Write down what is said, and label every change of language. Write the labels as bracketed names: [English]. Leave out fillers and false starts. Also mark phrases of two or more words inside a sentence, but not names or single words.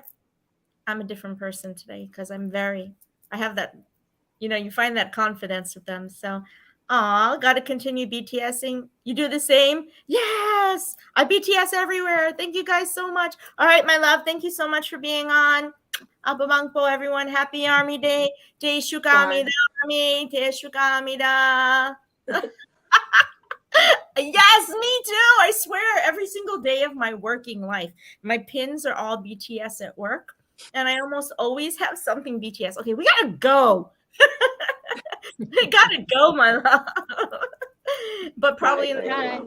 [English] I'm a different person today because I have that, you find that confidence with them. So, got to continue BTSing. You do the same? Yes! I BTS everywhere. Thank you guys so much. All right, my love. Thank you so much for being on. Abamangpo, everyone. Happy Army Day. [Korean] Te shukamida, Army. Te shukamida. [English] Yes, me too. I swear every single day of my working life, my pins are all BTS at work. And I almost always have something BTS. Okay, we got to go. We got to go, my love. But probably in the time.